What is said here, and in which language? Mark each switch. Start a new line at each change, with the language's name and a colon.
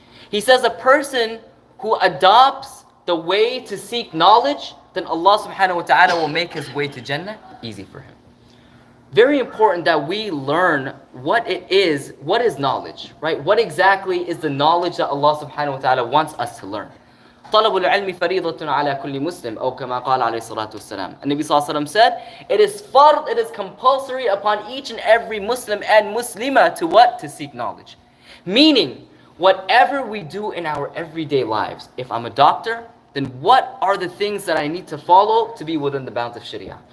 English: He says a person who adopts the way to seek knowledge, then Allah subhanahu wa ta'ala will make his way to Jannah easy for him. Very important that we learn what is knowledge, right? What exactly is the knowledge that Allah subhanahu wa ta'ala wants us to learn?
Arabic: طلب العلم فريضة على كل مسلم أو كما قال عليه الصلاة والسلام.
English: And Nabi sallallahu alaihi wasallam said, it is fard, it is compulsory upon each and every Muslim and Muslima to what? To seek knowledge. Meaning, whatever we do in our everyday lives, if I'm a doctor, then what are the things that I need to follow to be within the bounds of Sharia?